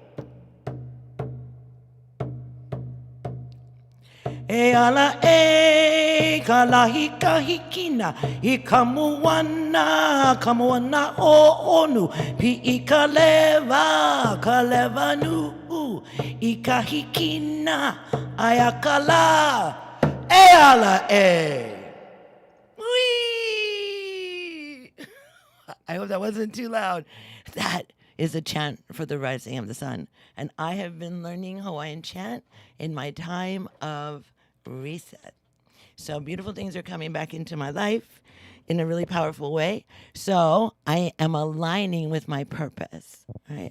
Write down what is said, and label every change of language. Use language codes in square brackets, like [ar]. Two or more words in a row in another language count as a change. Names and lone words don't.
[haw] Eala e kalahika hikina I kamuana ho honu pi I kaleva nu I kahikina ayakala Eala e. [en] Whee! I hope that wasn't too loud. That is a chant for the rising of the sun. And I have been learning Hawaiian chant in my time of reset. So beautiful things are coming back into my life in a really powerful way. So I am aligning with my purpose, right?